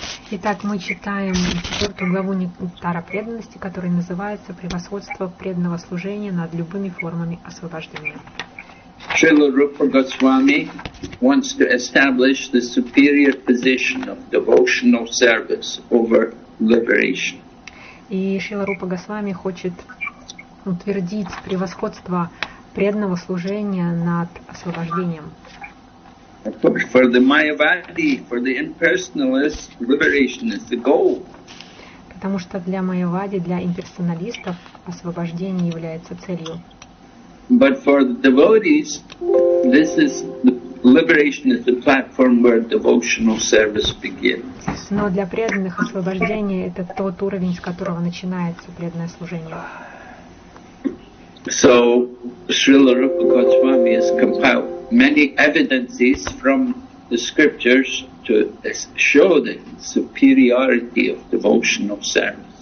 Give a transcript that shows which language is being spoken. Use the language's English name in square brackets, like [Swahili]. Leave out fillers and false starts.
[Russian] Итак, мы читаем 4 главу Нектара преданности, которая называется «Превосходство преданного служения над любыми формами освобождения». [English] Srila Rupa Goswami wants to establish the superior position of devotional service over liberation. [Russian] И Шрила Рупа Госвами хочет утвердить превосходство преданного служения над освобождением. [English] For the Mayavadi, for the impersonalist, liberation is the goal. [Russian] Потому что для Майявади, для имперсоналистов, освобождение является целью. [English] But for the devotees, this is the liberation is the platform where devotional service begins. [Russian] Но для преданных освобождение это тот уровень, с которого начинается преданное служение. [English] So Srila Rupa Goswami has compiled many evidences from the scriptures to show the superiority of devotional service.